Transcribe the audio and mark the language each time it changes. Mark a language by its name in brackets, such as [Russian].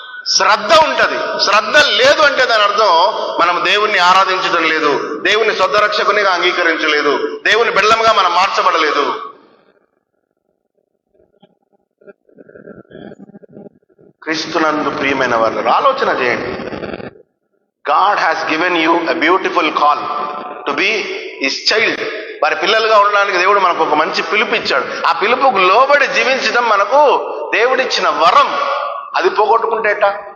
[Telugu] శ్రద్ధ ఉంటది. శ్రద్ధ లేదు అంటే దాని అర్థం మనం దేవుణ్ణి ఆరాధించడం లేదు, దేవుని శుద్ధ రక్షకునిగా అంగీకరించలేదు, దేవుని బిడ్డలుగా మనం మార్చబడలేదు. క్రీస్తునందు ప్రియమైన వాళ్ళు ఆలోచన చేయండి. [English] God has given you a beautiful call to be his child. [Telugu] వారి పిల్లలుగా ఉండడానికి దేవుడు మనకు ఒక మంచి పిలుపు ఇచ్చాడు. ఆ పిలుపుకు లోబడి జీవించడం మనకు దేవుడిచ్చిన వరం. అది పోగొట్టుకుంటే ఎట్టా?